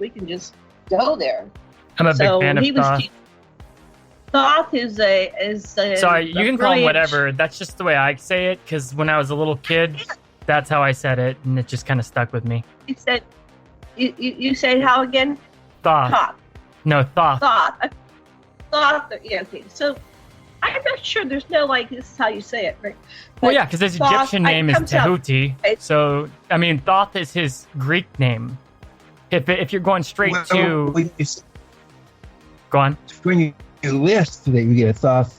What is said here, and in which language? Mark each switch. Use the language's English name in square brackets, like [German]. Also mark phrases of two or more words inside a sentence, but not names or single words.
[English] We can just go there. I'm a big fan of Thoth. Thoth is Sorry, you can call him whatever. That's just the way I say it, because when I was a little kid, that's how I said it, and it just kind of stuck with me. You said, you said how again? Thoth. Thoth. No, Thoth. Thoth. Thoth. Yeah, okay. So I'm not sure there's no, like, this is how you say it, right? Well, yeah, because his Thoth, Egyptian name is comes out- Tehuti. So, I mean, Thoth is his Greek name. If you're going straight to... Go on. When you list, that you get a Thoth.